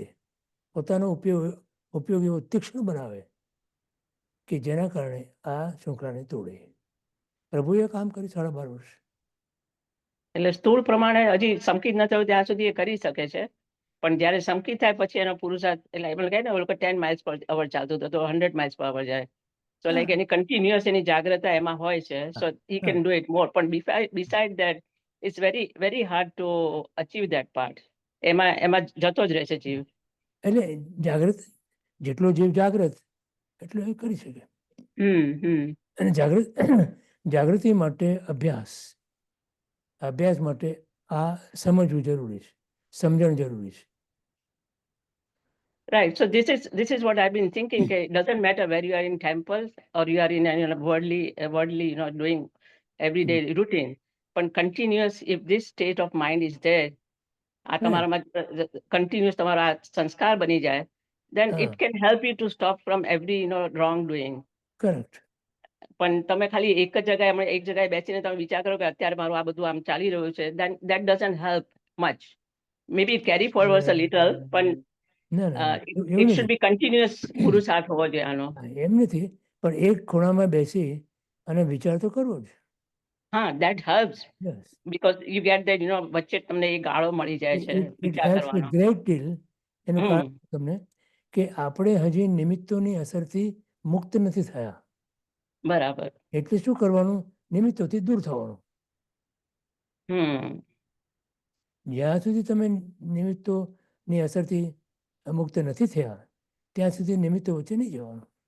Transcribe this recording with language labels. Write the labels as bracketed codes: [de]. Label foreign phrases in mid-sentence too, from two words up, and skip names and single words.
[gu] પોતાનો ઉપયોગ એવો તીક્ષ્ણ બનાવે કે જેના કારણે આ શૃંખલાને તોડે. પ્રભુએ કામ કર્યું 12.5 વર્ષ. એટલે સ્થૂળ પ્રમાણે હજી સંકિત ન થયું ત્યાં સુધી એ કરી શકે છે, પણ જયારે સંકિત થાય પછી એનો પુરુષાર્થ, એટલે એમ કહે ને [en] 10 miles per hour [gu] ચાલતું હતું તો [en] 100 miles per hour [gu] જાય. [en] So like [gu] એની કન્ટિન્યુઅસ એની જાગ્રતા એમાં હોય છે. [en] So he can do it more. પણ beside that it's very hard to achieve that part. [gu] એમાં જતો જ રહે છે જીવ. એટલે જાગૃત, જેટલો જીવ જાગૃત એટલો એ કરી શકે. અને જાગૃતિ માટે અભ્યાસ માટે આ સમજવું જરૂરી છે, સમજણ જરૂરી છે. [en] Right. So this is what I've been thinking. It doesn't matter where you are in temples or you are in a worldly, doing everyday routine. But continuous, if this state of mind is there, continuous [gu] તમારા સંસ્કાર બની જાય, [en] then it can help you to stop from every wrongdoing. Correct. [gu] પણ તમે ખાલી એક જગ્યાએ બેસીને તમે વિચાર કરો કે અત્યારે મારું આ બધું આમ ચાલી રહ્યું છે, [en] then that doesn't help much. Maybe it carry forward a little, but it should be continuous [gu] પુરુષાર્થ હોવો જોઈએ આનો. એમ નથી, પણ એક ખૂણામાં બેસી અને વિચાર તો કરવો જ. હા, [en] that helps. Yes. Because you get that, [gu] વચ્ચે તમને એ ગાળો મળી જાય છે વિચાર કરવાનો. [en] great deal. [gu] એનું કારણ તમને કે આપણે હજી નિમિત્તોની અસરથી મુક્ત નથી થયા. બરાબર. એટલે શું કરવાનું? નિમિત્તોથી દૂર થવાનું. જ્યાં સુધી તમે નિમિત્તોની અસરથી મુક્ત નથી થયા ત્યાં સુધી નિમિત્તો વચ્ચે નહીં જવાનું.